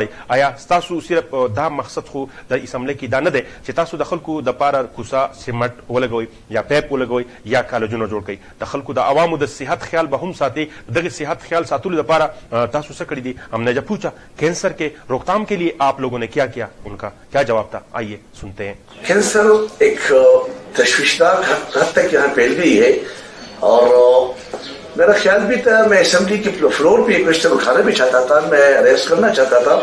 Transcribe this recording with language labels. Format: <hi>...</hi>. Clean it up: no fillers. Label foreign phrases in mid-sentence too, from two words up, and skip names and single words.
<ps>آیا ستاسو صرف دا مقصد خو د اسمبلۍ کې دا نه دی چې تاسو د خلکو دپاره کوڅه سیمټ ولګوئ یا پیپ ولګوئ یا کالجونه جوړ کړئ؟ د خلکو د عوامو د صحت خیال به هم ساتئ. دغه صحت خیال ساتلو دپاره تاسو څه کړي دي؟</ps> <ur>ہم نے جب پوچھا کینسر کے روک تھام کے لیے آپ لوگوں نے کیا کیا, ان کا کیا جواب تھا, آئیے سنتے ہیں. کینسر ایک تشویشناک حد تک یہاں پھیل گئی ہے, اور میرا خیال بھی تھا میں اسمبلی کے فلور پہ یہ کوشچن اٹھانا بھی چاہتا تھا, میں ریز کرنا چاہتا تھا.</ur>